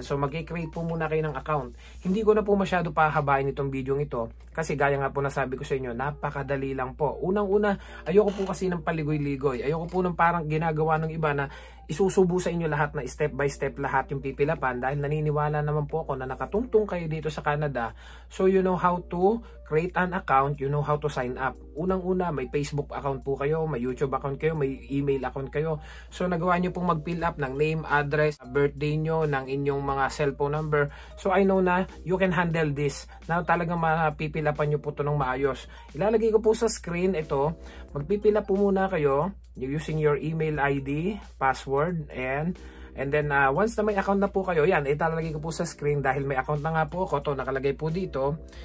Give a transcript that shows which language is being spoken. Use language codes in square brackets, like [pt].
[tl] So mag-create po muna kayo ng account. Hindi ko na po masyado pahabain itong video ito kasi gaya nga po nasabi ko sa inyo, napakadali lang po. Unang-una, ayoko po kasi ng paligoy-ligoy. Ayoko po ng parang ginagawa ng iba na isusubo sa inyo lahat na step by step lahat yung pipilapan, dahil naniniwala naman po ako na nakatungtong kayo dito sa Canada. [en] So you know how to create an account, you know how to sign up. [tl] Unang-una, may Facebook account po kayo, may YouTube account kayo, may email account kayo. So nagawa nyo pong mag-fill up ng name, address, birthday nyo, ng inyong mga cellphone number. [en] So I know na you can handle this. [tl] Na talagang mapipilapan nyo po ito ng maayos. Ilalagay ko po sa screen ito. Magpipila po muna kayo [en] using your email ID, password, [tl] and then once na may account na po kayo, yan, ilalagay ko po sa screen dahil may account na nga po ako, to nakalagay po dito.